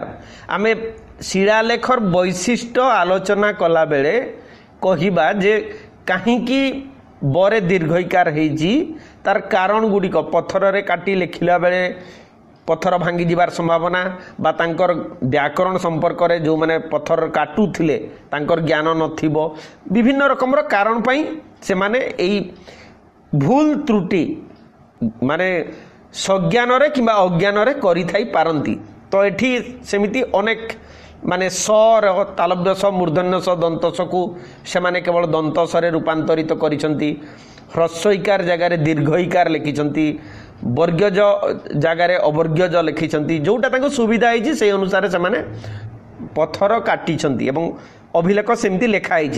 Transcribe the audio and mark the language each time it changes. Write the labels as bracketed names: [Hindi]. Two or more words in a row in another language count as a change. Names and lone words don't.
[Odia] ଆମେ ଶିଳାଲେଖର ବୈଶିଷ୍ଟ୍ୟ ଆଲୋଚନା କଲା ବେଳେ କହିବା ଯେ କାହିଁକି ବରେ ଦୀର୍ଘଈକାର ହେଇଛି ତାର କାରଣ ଗୁଡ଼ିକ ପଥର ରେ କାଟି ଲେଖିଲା ବେଳେ ପଥର ଭାଙ୍ଗି ଯିବାର ସମ୍ଭାବନା ବା ତାଙ୍କର ବ୍ୟାକରଣ ସମ୍ପର୍କ ରେ ଯୋଉ ମାନେ ପଥର କାଟୁଥିଲେ ତାଙ୍କର ଜ୍ଞାନ ନଥିବ ବିଭିନ୍ନ ରକମର କାରଣ ପାଇଁ ସେ ମାନେ ଏଇ ଭୁଲ ତ୍ରୁଟି ମାନେ ସଜ୍ଞାନ ରେ କିମ୍ବା ଅଜ୍ଞାନ ରେ କରି ଥାଇ ପାରନ୍ତି। ତ ଏଠି ସେମିତି ଅନେକ ମାନେ ସ୍ୱର ତାଳବ୍ୟ ଶ ମୂର୍ଦ୍ଧନ୍ୟ ଷ ଦନ୍ତ୍ୟ ସ କୁ ସେ ମାନେ କେବଳ ଦନ୍ତ୍ୟ ସ ରେ ରୂପାନ୍ତରିତ କରିଛନ୍ତି। ହ୍ରସ୍ୱଇକାର ଜାଗାରେ ଦୀର୍ଘଈକାର ଲେଖିଛନ୍ତି। ବର୍ଗ୍ୟଜ ଜାଗାରେ ଅବର୍ଗ୍ୟଜ ଲେଖିଛନ୍ତି। ଯୋଉଟା ତାଙ୍କୁ ସୁବିଧା ହୋଇଛି ସେ ଅନୁସାରେ ସେ ମାନେ ପଥର କାଟିଛନ୍ତି ଏବଂ ଅଭିଲେଖ ସେମିତି ଲେଖା ହୋଇଛି।